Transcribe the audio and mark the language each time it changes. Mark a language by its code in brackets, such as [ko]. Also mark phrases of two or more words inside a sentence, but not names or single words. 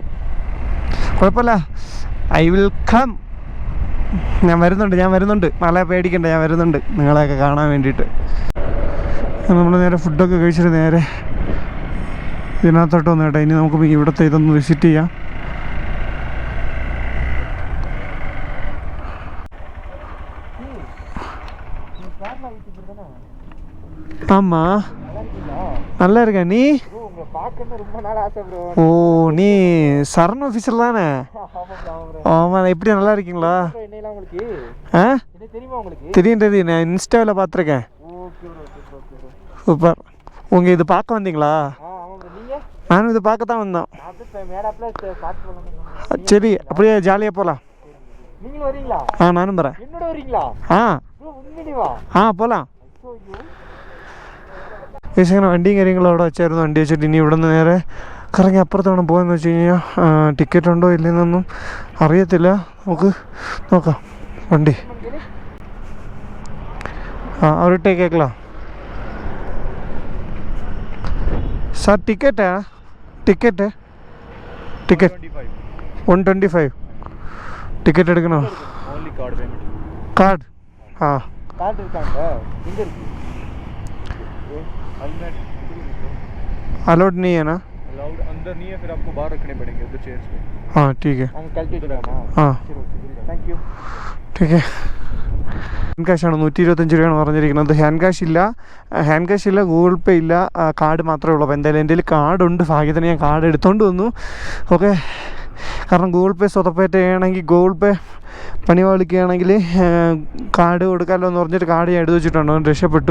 [ml] കുഴപ്പമില്ല, [en] I will come. [ml] ഞാൻ വരുന്നുണ്ട്. മല പേടിക്കണ്ട, ഞാൻ വരുന്നുണ്ട് നിങ്ങളെയൊക്കെ കാണാൻ വേണ്ടിയിട്ട്. നമ്മൾ നേരെ ഫുഡൊക്കെ കഴിച്ചിട്ട് നേരെ ഇതിനകത്തോട്ട് വന്നു കേട്ടോ. ഇനി നമുക്ക് ഇവിടുത്തെ ഇതൊന്ന് വിസിറ്റ് ചെയ്യാം. [ta] ஆமா நல்லா இருக்க நீ. ஓ நீ சரண் ஆஃபீஸர் தானே? ஆமா. எப்படி நல்லா இருக்கீங்களா? தெரியும், நான் இன்ஸ்டாவில் பார்த்துருக்கேன். சூப்பர். உங்கள் இது பார்க்க வந்தீங்களா? நானும் இது பார்க்க தான் வந்தோம். சரி அப்படியே ஜாலியாக போகலாம். நானும் வரேன். [ml] പോലാം. അങ്ങനെ വണ്ടിയും കാര്യങ്ങളും അവിടെ വെച്ചായിരുന്നു. വണ്ടി വെച്ചിട്ട് ഇനി ഇവിടെ നിന്ന് നേരെ കറങ്ങി അപ്പുറത്തോണം പോകാമെന്ന് വെച്ച് കഴിഞ്ഞാൽ ടിക്കറ്റ് ഉണ്ടോ ഇല്ലെന്നൊന്നും അറിയത്തില്ല. നമുക്ക് നോക്കാം വണ്ടി. അവരുടെ കേൾക്കലാം സാർ. ടിക്കറ്റ് 125 ടിക്കറ്റ് എടുക്കണോ? [hi] കാർഡ്? ആ अलाउड नहीं है ना? अलाउड अंदर नहीं है, फिर आपको बाहर रखने पड़ेंगे उधर चेयर्स पे. हाँ ठीक है. हाँ [en] Thank you. [hi] ठीक है. [ml] ഹാൻഡ് ക്യാഷാണ് 125 രൂപയാണ് പറഞ്ഞിരിക്കുന്നത്. ഹാൻഡ് ക്യാഷ് ഇല്ല, ഗൂഗിൾ പേ ഇല്ല, കാർഡ് മാത്രമേ ഉള്ളൂ. അപ്പോൾ എന്തായാലും എൻ്റെ കയ്യിൽ കാർഡുണ്ട്. ഭാഗ്യത്തിന് ഞാൻ കാർഡ് എടുത്തുകൊണ്ട് വന്നു. ഓക്കെ, കാരണം ഗൂഗിൾ പേ സ്വതപ്പേറ്റ ചെയ്യണമെങ്കിൽ, ഗൂഗിൾ പേ പണിവാളിക്കുകയാണെങ്കിൽ കാർഡ് കൊടുക്കാമല്ലോ എന്ന് പറഞ്ഞിട്ട് കാർഡ് ഞാൻ എടുത്ത് വെച്ചിട്ടുണ്ടോ, രക്ഷപ്പെട്ടു.